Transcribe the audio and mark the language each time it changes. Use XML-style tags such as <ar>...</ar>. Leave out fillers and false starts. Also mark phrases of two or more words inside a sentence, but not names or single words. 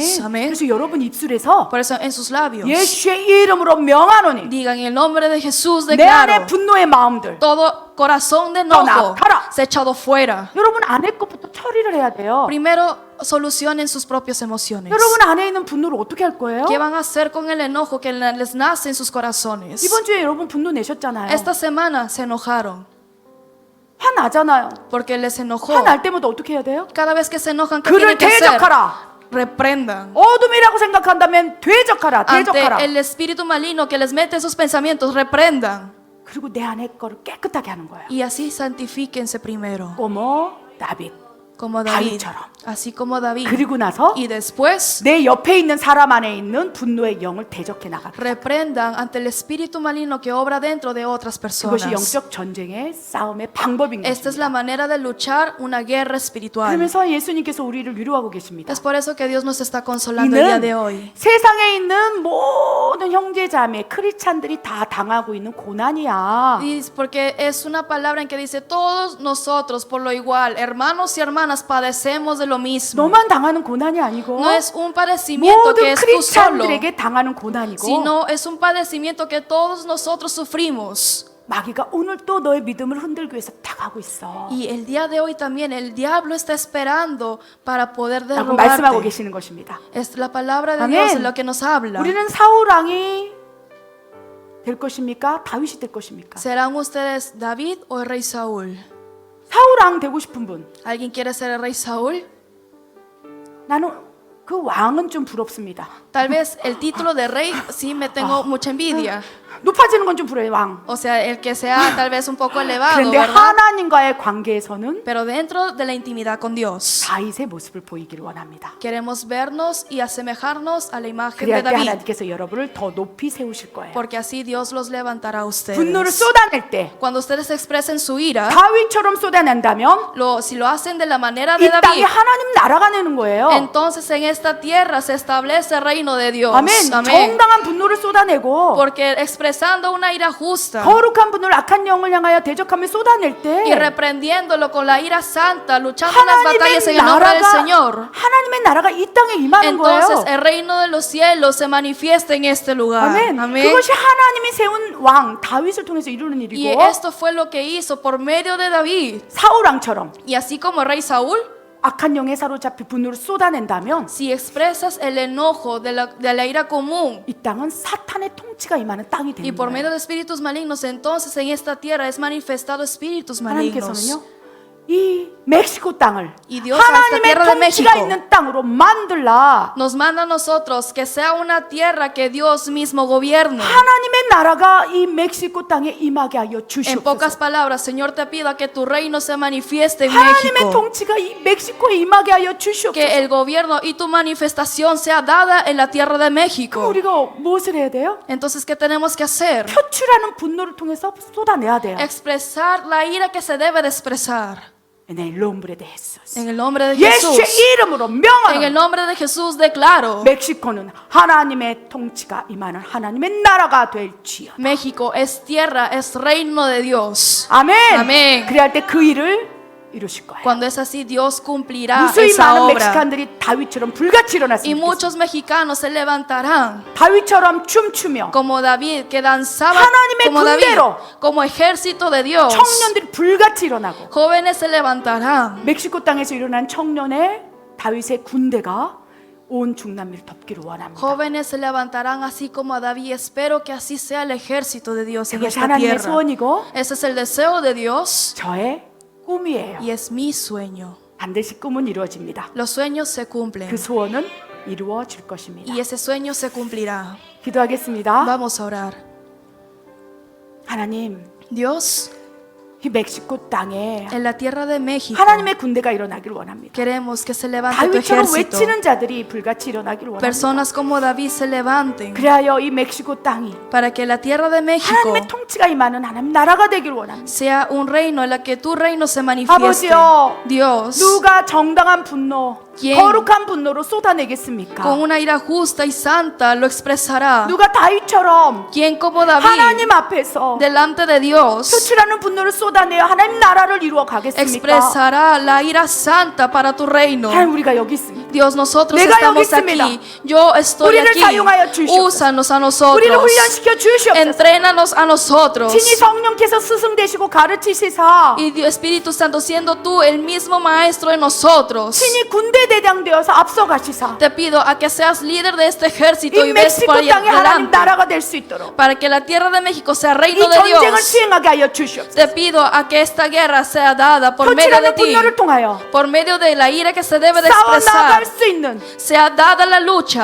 <ko>아멘.</ko> <es>Amén.</es> <ko>그래서 여러분 입술에서</ko> <es>Por eso en sus labios</es> <ko>예수의 이름으로 명하노니</ko> <es>digan en el nombre de Jesús</es> <ko>내 안에</ko> <es>declaro,</es> <ko>분노의 마음들</ko> <es>todo corazón de enojo</es> <ko>떠나가라.</ko> <es>se ha echado fuera.</es> <ko>여러분 안에 것부터 처리를 해야 돼요.</ko> <es>Primero solucionen sus propias emociones.</es> <ko>여러분 안에 있는 분노를 어떻게 할 거예요?</ko> <es>¿Qué van a hacer con el enojo que les nace en sus corazones?</es> <ko>이번 주에 여러분 분노 내셨잖아요.</ko> <es>Esta semana se enojaron</es> <ko>화나잖아요.</ko> <es>porque les enojó.</es> <ko>화날 때마다 어떻게 해야 돼요?</ko> <es>Cada vez que se enojan, ¿qué</es> <ko>그를</ko> <es>tienen que hacer?</es> <ko>대적하라.</ko> <es>reprendan.</es> <ko>어둠이라고 생각한다면 되적하라, 되적하라.</ko> <es>Ante el espíritu maligno que les mete esos pensamientos, reprendan.</es> <ko>그리고 내 안에 거를 깨끗하게 하는 거예요.</ko> <es>Y así santifíquense primero, como 다윗. como David,</es> <ko>다윗처럼.</ko> <es>así como David.</es> <ko>그리고 나서</ko> <es>Y después</es> <ko>내 옆에 있는 사람 안에 있는 분노의 영을 대적해 나가라.</ko> <es>reprendan ante el espíritu maligno que obra dentro de otras</es> <ko>그것이</ko> <es>personas.</es> <ko>영적 전쟁의 싸움의 방법인</ko> <es>Esta es</es> <ko>것입니다.</ko> <es>la manera de luchar una guerra espiritual.</es> <ko>그러면서 예수님께서 우리를 위로하고 계십니다.</ko> <es>Es por eso que Dios nos está consolando el día de hoy.</es> <ko>이는 세상에 있는 모든 형제자매 크리스찬들이 다 당하고 있는 고난이야.</ko> <es>Y es porque es una palabra en que dice todos nosotros por lo igual, hermanos y hermanas, padecemos de lo mismo.</es> <ko>너만 당하는 고난이 아니고</ko> <es>No es un padecimiento que</es> <ko>모든</ko> <es>es tú solo,</es> <ko>크리스찬들에게 당하는 고난이고</ko> <es>sino es un padecimiento que todos nosotros sufrimos.</es> <ko>마귀가 오늘 또 너의 믿음을 흔들기 위해서 다가오고 있어.</ko> <es>Y el día de hoy también el diablo está esperando para poder</es> <ko>라고 말씀하고</ko> <es>derrubarte.</es> <ko>계시는 것입니다.</ko> <es>Es la palabra de Amén. Dios en lo que nos habla.</es> <ko>우리는 사울 왕이 될 것입니까? 다윗이 될 것입니까?</ko> <es>¿Serán ustedes David o el rey Saúl?</es> <ko>사울 왕 되고 싶은 분.</ko> <es>¿Alguien quiere ser el rey Saúl?</es> <ko>나는 그 왕은 좀 부럽습니다.</ko> <es>Tal vez el título de rey sí me tengo mucha envidia.</es> <ko>높아지는 건 좀 부러워요, 왕.</ko> <es>O sea, el que sea tal vez un poco elevado,</es> <ko>그런데</ko> <es>¿verdad?</es> <ko>하나님과의 관계에서는</ko> <es>Pero dentro de la intimidad con Dios,</es> <ko>다윗의 모습을 보이기를 원합니다.</ko> <es>queremos vernos y asemejarnos a la imagen</es> <ko>그래야</ko> <es>de</es> <ko>때</ko> <es>David,</es> <ko>하나님께서 여러분을 더 높이 세우실 거예요.</ko> <es>porque así Dios los levantará a</es> <ko>분노를</ko> <es>ustedes.</es> <ko>쏟아낼 때</ko> <es>Cuando ustedes expresen su ira,</es> <ko>다윗처럼 쏟아낸다면</ko> <es>si lo hacen de la manera</es> <ko>이</ko> <es>de</es> <ko>땅에</ko> <es>David,</es> <ko>하나님 나라가 내는 거예요.</ko> <es>entonces en esta tierra se establece el reino de Dios.</es> <ko>아멘.</ko> <es>Amén.</es> <ko>정당한 분노를 쏟아내고</ko> <es>Porque expresando una ira justa</es> <ko>거룩한 분노를 악한 영을 향하여 대적하며 쏟아낼</ko> <es>y</es> <ko>때</ko> <es>reprendiéndolo con la ira santa, luchando en las batallas en</es> <ko>하나님의</ko> <es>el nombre del</es> <ko>나라가</ko> <es>Señor,</es> <ko>하나님의 나라가 이 땅에 임하는</ko> <es>entonces</es> <ko>거예요.</ko> <es>el reino de los cielos se manifiesta en este lugar.</es> <ko>아멘.</ko> <es>Amén.</es> <ko>그것이 하나님이 세운 왕 다윗을 통해서 이루는</ko> <es>Y</es> <ko>일이고</ko> <es>esto fue lo que hizo por medio de David.</es> <ko>사울 왕처럼</ko> <es>Y así como el rey Saúl,</es> <ko>악한 영에 사로잡혀 분노를 쏟아낸다면</ko> <es>si expresas el enojo de la ira común</es> <ko>이 땅은 사탄의 통치가 임하는 땅이</ko> <es>y</es> <ko>되는</ko> <es>por medio</es> <ko>거예요.</ko> <es>de espíritus malignos, entonces en esta tierra es manifestado espíritus malignos.</es> <ko>하나님께서는요 이 멕시코 땅을</ko> <es>Y Dios a esta</es> <ko>하나님의</ko> <es>tierra de</es> <ko>통치가</ko> <es>México</es> <ko>있는 땅으로 만들라.</ko> <es>Nos manda a nosotros que sea una tierra que Dios mismo gobierne.</es> <ko>하나님의 나라가 이 멕시코 땅에 임하게 하여</ko> <es>En pocas</es> <ko>주시옵소서.</ko> <es>palabras, Señor, te pido que tu reino se manifieste en</es> <ko>하나님의</ko> <es>México.</es> <ko>통치가 이 멕시코에 임하게 하여</ko> <es>Que</es> <ko>주시옵소서.</ko> <es>el gobierno y tu manifestación sea dada en la tierra de</es> <ko>그럼</ko> <es>México.</es> <ko>우리가 무엇을 해야 돼요?</ko> <es>Entonces, ¿qué tenemos que hacer?</es> <ko>표출하는 분노를 통해서 쏟아내야 돼요.</ko> <es>Expresar la ira que se debe de expresar. En el nombre de Jesús. En el nombre de Jesús.</es> <ko>예수의 이름으로</ko> <es>En el</es> <ko>명하노니</ko> <es>nombre de Jesús declaro.</es> <ko>멕시코는 하나님의 통치가 임하는 하나님의 나라가 될지어다.</ko> <es>México es tierra, es reino de Dios.</es> <ko>아멘. 아멘. 그래야 때 그 일을 이루실 거예요.</ko> <es>Cuando es así, Dios cumplirá</es> <ko>무수히</ko> <es>esa</es> <ko>많은</ko> <es>obra.</es> <ko>멕시칸들이 다윗처럼 불같이</ko> <es>Y</es> <ko>일어났습니다.</ko> <es>muchos mexicanos se levantarán</es> <ko>다윗처럼 춤추며</ko> <es>como David, que danzaba</es> <ko>하나님의</ko> <es>como David,</es> <ko>군대로</ko> <es>como ejército de Dios.</es> <ko>청년들이 불같이 일어나고</ko> <es>Jóvenes se levantarán.</es> <ko>멕시코 땅에서 일어난 청년의 다윗의 군대가 온 중남미를 덮기를 원합니다.</ko> <es>Jóvenes se levantarán así como a David. Espero que así sea el ejército de Dios en</es> <ko>그것이</ko> <es>esta</es> <ko>하나님의</ko> <es>tierra.</es> <ko>소원이고</ko> <es>Ese es el deseo de Dios</es> <ko>저의 꿈이에요.</ko> <es>y es mi sueño.</es> <ko>반드시 꿈은 이루어집니다.</ko> <es>Los sueños se cumplen</es> <ko>그 소원은 이루어질 것입니다.</ko> <es>y ese sueño se cumplirá.</es> <ko>기도하겠습니다.</ko> <es>Vamos a orar.</es> <ko>하나님,</ko> <es>Dios,</es> <ko>이 멕시코 땅에</ko> <es>en la tierra de México</es> <ko>하나님의 군대가 일어나기를 원합니다.</ko> <es>queremos que se levante tu</es> <ko>다윗처럼</ko> <es>ejército.</es> <ko>외치는 자들이 불같이 일어나기를 원합니다.</ko> <es>Personas como David se levanten</es> <ko>그래야 이 멕시코 땅이</ko> <es>para que la tierra de México</es> <ko>하나님의 통치가 임하는 하나님 나라가 되기를 원합니다.</ko> <es>sea un reino en la que tu reino se manifieste.</es> <ko>아버지여,</ko> <es>Dios,</es> <ko>누가 정당한 분노,</ko> <es>¿Quién?</es> <ko>거룩한 분노로 쏟아내겠습니까?</ko> <es>con una ira justa y santa lo expresará.</es> <ko>누가 다윗처럼</ko> <es>¿Quién como David</es> <ko>하나님 앞에서</ko> <es>delante de Dios</es> <ko>표출하는 분노를 쏟아내어 하나님 나라를 이루어 가겠습니까?</ko> <es>expresará la ira santa para tu reino?</es> <ko>하나님, 우리가 여기 있습니다.</ko> <es>Dios, nosotros</es> <ko>내가</ko> <es>estamos</es> <ko>여기 있습니다.</ko> <es>aquí. Yo estoy</es> <ko>우리를</ko> <es>aquí.</es> <ko>사용하여 주시옵소서.</ko> <es>Úsanos a</es> <ko>우리를</ko> <es>nosotros.</es> <ko>훈련시켜 주시옵소서.</ko> <es>Entrénanos a nosotros.</es> <ko>친히 성령께서 스승 되시고 가르치시사</ko> <es>Y Dios, Espíritu Santo, siendo tú el mismo maestro de nosotros,</es> <ko>친히 군대 대장 되어서 앞서가시사</ko> <es>te pido a que seas líder de este ejército</es> <ko>이</ko> <es>y ves</es> <ko>멕시코</ko> <es>por ahí</es> <ko>땅에 하나님</ko> <es>adelante</es> <ko>나라가 될 수 있도록</ko> <es>para que la tierra de México sea</es> <ko>이</ko> <es>reino de</es> <ko>전쟁을</ko> <es>Dios.</es> <ko>수행하게 하여 주시옵소서.</ko> <es>Te pido pido a que esta guerra sea dada por medio de</es> <ko>터치라는</ko> <es>ti,</es> <ko>분노를 통하여</ko> <es>por medio de la ira que se debe de</es> <ko>싸워</ko> <es>expresar,</es> <ko>나갈 수 있는</ko> <es>sea dada la lucha.</es>